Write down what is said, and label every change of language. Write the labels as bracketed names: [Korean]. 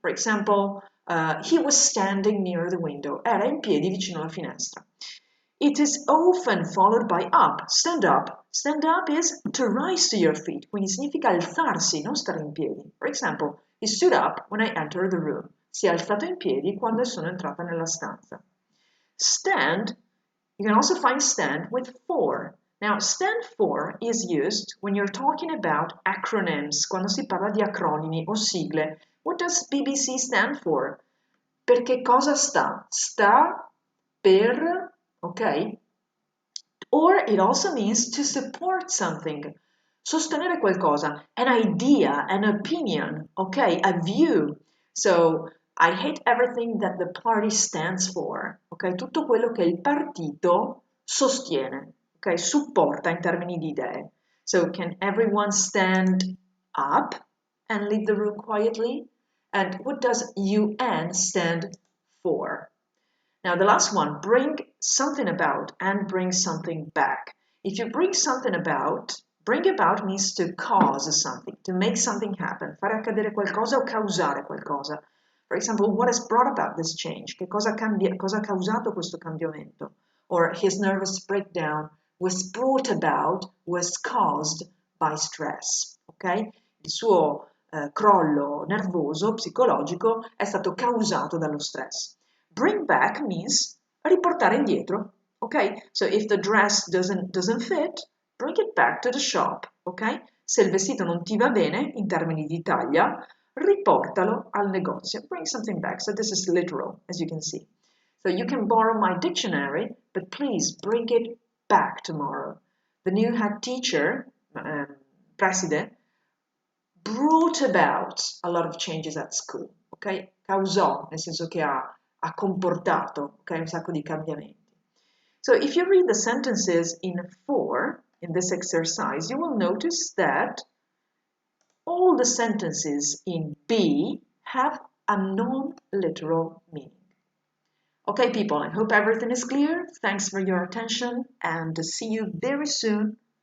[English] For example, he was standing near the window, [Italian] era in piedi vicino alla finestra. [English] It is often followed by up, stand up. Stand up is to rise to your feet, [Italian] quindi significa alzarsi, non stare in piedi. [English] For example, he stood up when I entered the room. [Italian] Si è alzato in piedi quando sono entrata nella stanza. [English] Stand, you can also find stand with for. Now, stand for is used when you're talking about acronyms, [Italian] quando si parla di acronimi o sigle. [English] What does BBC stand for? [Italian] Per che cosa sta? Sta per, ok? [English] Or it also means to support something. [Italian] Sostenere qualcosa, [English] an idea, an opinion, ok? A view. So, I hate everything that the party stands for, ok? [Italian] Tutto quello che il partito sostiene. Okay, supporta in termini di idee. [English] So can everyone stand up and leave the room quietly? And what does UN stand for? Now the last one, bring something about and bring something back. If you bring something about means to cause something, to make something happen, [Italian] fare accadere qualcosa o causare qualcosa. [English] For example, what has brought about this change? [Italian] Che cosa ha causato questo cambiamento? [English] Or his nervous breakdown was brought about, was caused by stress, ok? [Italian] Il suo crollo nervoso, psicologico, è stato causato dallo stress. [English] Bring back means [Italian] riportare indietro, [English] ok? So if the dress doesn't fit, bring it back to the shop, ok? [Italian] Se il vestito non ti va bene, in termini di taglia, riportalo al negozio. [English] Bring something back. So this is literal, as you can see. So you can borrow my dictionary, but please bring it back tomorrow. The new head teacher, preside, brought about a lot of changes at school, ok? [Italian] Causò, nel senso che ha comportato, ok? Un sacco di cambiamenti. [English] So if you read the sentences in 4, in this exercise, you will notice that all the sentences in B have a non-literal meaning. Okay, people, I hope everything is clear. Thanks for your attention and see you very soon.